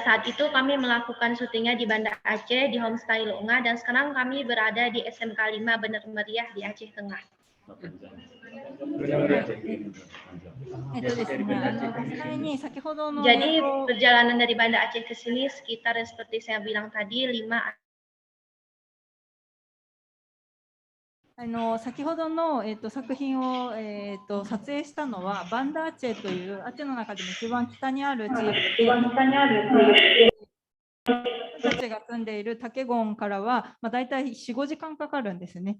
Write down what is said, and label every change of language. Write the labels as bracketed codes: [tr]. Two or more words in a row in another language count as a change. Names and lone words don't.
[id] Saat itu kami melakukan syutingnya di Banda Aceh, di Homestay Longa, dan sekarang kami berada di SMK 5 Bener Meriah di Aceh Tengah. Jadi perjalanan dari Banda Aceh ke sini sekitar seperti saya bilang tadi 5 [ja] 先ほどの、作品を、撮影したのはバンダアチェというアチェの中でも一番北にある地域で、私たちが住んでいるタケゴンからは、だいたい4、5時間かかるんですね。